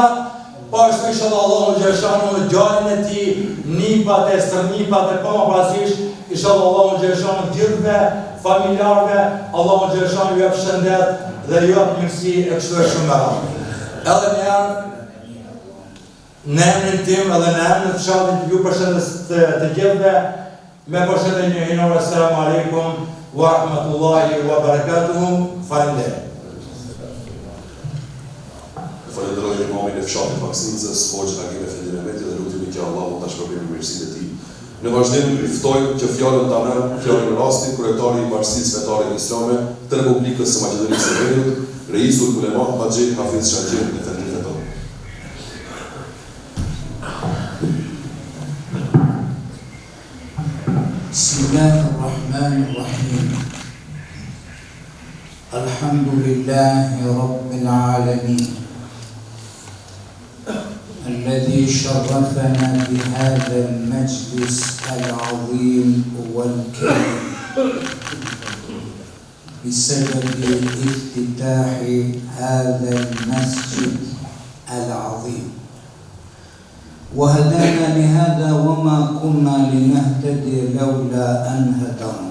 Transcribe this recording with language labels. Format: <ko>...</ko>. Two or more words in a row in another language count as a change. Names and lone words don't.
<sq>Pashtu inshallah</sq> <ar>الله جل شأنه</ar> <sq>djalin e tij, nipat e stërnipat e pamaprazisht, inshallah</sq> <ar>الله جل شأنه</ar> <sq>gjithëve familjarëve,</sq> <ar>الله جل شأنه</ar> <sq>i jep shëndet dhe i jep mirësi e kështu e shumë me radhë. Edhe njerë në emrin tim edhe në emrin të fshatit ju përshëndes të gjithëve me përshëndetjen hynore.</sq> <ar>السلام عليكم ورحمة الله وبركاته.</ar> <sq>Faleminderit. Falenderoj imamin e fshatit Maksimcës, Hoxhën Agim Efendi Mehmeti dhe lutemi që Allahu ta shpërblijë me mirësinë e tij. Në vazhdim ftoj që fjalën ta merr fjalën rastit kryetari i Bashkisë Fetare Islame të Republikës së Maqedonisë së Veriut, Reisul Ulema Haxhi Hafiz Shaxhi Efendi.</sq> <ar>بسم الله الرحمن الرحيم الحمد لله رب العالمين الذي شرفنا بهذا المجلس العظيم والكريم بسبب افتتاح هذا المسجد العظيم، وهدانا لهذا وما كنا لنهتدي لولا أن هدانا.</ar>